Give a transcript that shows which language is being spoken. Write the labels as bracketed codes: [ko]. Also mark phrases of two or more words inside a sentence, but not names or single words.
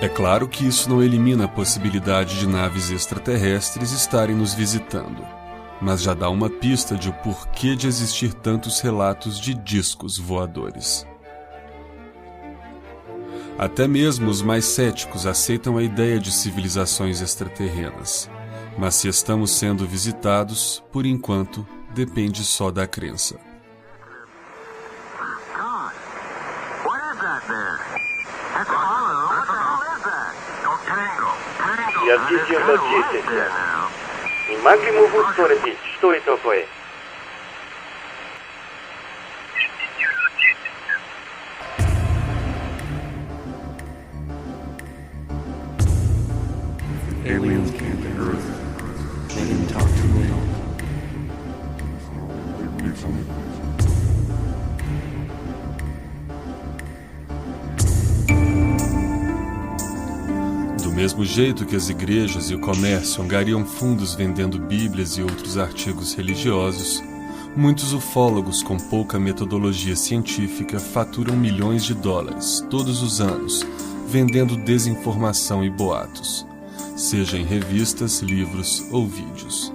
[pt] É claro que isso não elimina a possibilidade de naves extraterrestres estarem nos visitando, mas já dá uma pista de o porquê de existir tantos relatos de discos voadores. Até mesmo os mais céticos aceitam a ideia de civilizações extraterrenas, mas se estamos sendo visitados, por enquanto, depende só da crença. [ru] Я видел notícias. Не могли мы устроить, что это такое? [en] Aliens came to Earth. They didn't talk to me. [pt] Do mesmo jeito que as igrejas e o comércio angariam fundos vendendo bíblias e outros artigos religiosos, muitos ufólogos com pouca metodologia científica faturam milhões de dólares todos os anos vendendo desinformação e boatos, seja em revistas, livros ou vídeos.